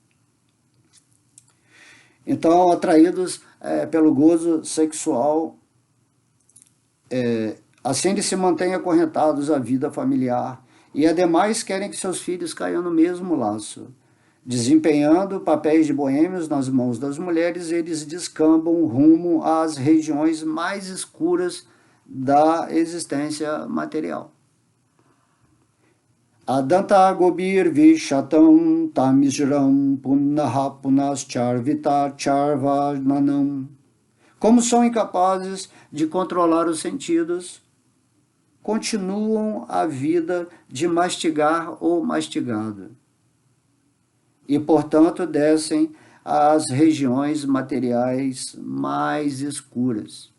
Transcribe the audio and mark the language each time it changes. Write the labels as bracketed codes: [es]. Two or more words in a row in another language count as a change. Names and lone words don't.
[pt] Então, atraídos pelo gozo sexual, assim eles se mantêm acorrentados à vida familiar e, ademais, querem que seus filhos caiam no mesmo laço. Desempenhando papéis de boêmios nas mãos das mulheres, eles descambam rumo às regiões mais escuras da existência material. [sa] Adanta gobir vishatam tamijram punaha punascharvita charvananam. [pt] Como são incapazes de controlar os sentidos, continuam a vida de mastigar ou mastigado. E, portanto, descem às regiões materiais mais escuras.